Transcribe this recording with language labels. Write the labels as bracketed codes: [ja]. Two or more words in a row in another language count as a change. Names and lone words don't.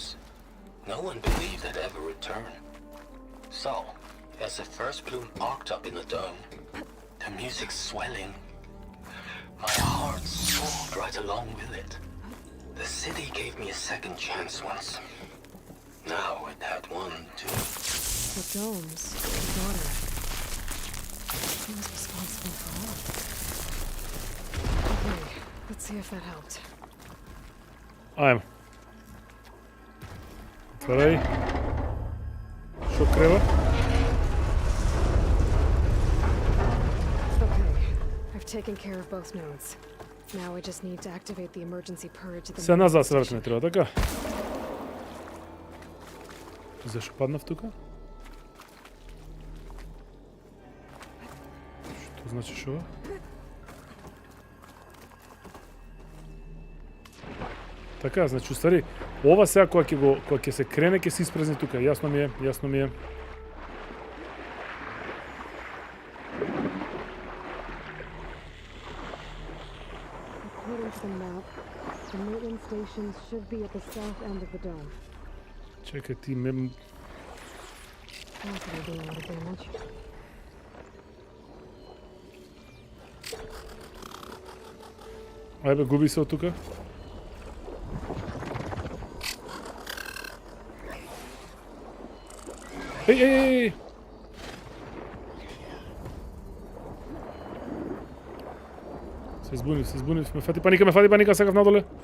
[en] No one believed they'd ever return. So, as the first bloom arced up in the dome, the music swelling, my heart soared right along with it. The city gave me a second chance once. Now it had one too. The domes, the daughter. She was responsible for all. Okay, let's see if that helped. [mk] Ајмо. Отварај. Шо треба? [en] Okay, I've taken care of both nodes. Now I just need to activate the emergency purge at the [mk] Се [en] main [mk] назад се [en] station. [mk] вртиме треба, така? Зашо паднав тука? Што значи шо? Така, значи, устари, ова сега кога ќе се крене, ќе се испразни тука. Јасно ми е. [en] According to the map, the maintenance stations should be at the south end of the dome. [mk] Чекај, ти ме... [en] Not that I'm doing a lot of damage. [mk] Ајде, губи се од тука. Еј! Се збунив, ме фати паника, сакав надоле.